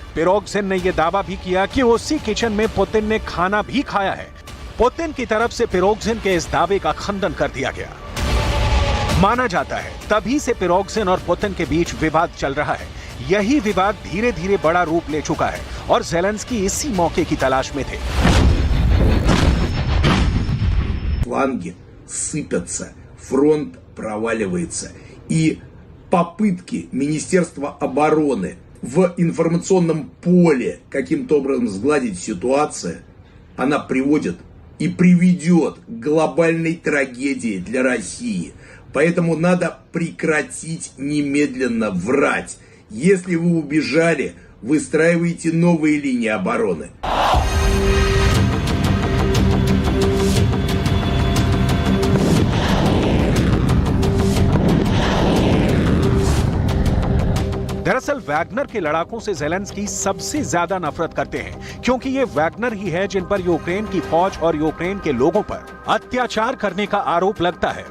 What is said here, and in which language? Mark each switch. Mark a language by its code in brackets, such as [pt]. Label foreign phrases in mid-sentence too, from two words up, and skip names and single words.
[hi] पिरोग्जिन ने यह दावा भी किया कि उसी किचन में पुतिन ने खाना भी खाया है। पुतिन की तरफ से पिरोग्जिन के इस दावे का खंडन कर दिया गया। माना जाता है तभी से पिरोग्जिन और पुतिन के बीच विवाद चल रहा है। यही विवाद धीरे धीरे बड़ा रूप ले चुका है और ज़ेलेंस्की इसी मौके की तलाश में थे। [ru] Фланги сыпятся, фронт проваливается. И попытки Министерства обороны в информационном поле каким-то образом сгладить ситуацию, она приводит и приведет к глобальной трагедии для России. Поэтому надо прекратить немедленно врать. Если вы убежали, выстраивайте новые линии обороны. [hi] दरअसल वैगनर के लड़ाकों से ज़ेलेंस्की सबसे ज्यादा नफरत करते हैं, क्योंकि ये वैगनर ही है जिन पर यूक्रेन की फौज और यूक्रेन के लोगों पर अत्याचार करने का आरोप लगता है।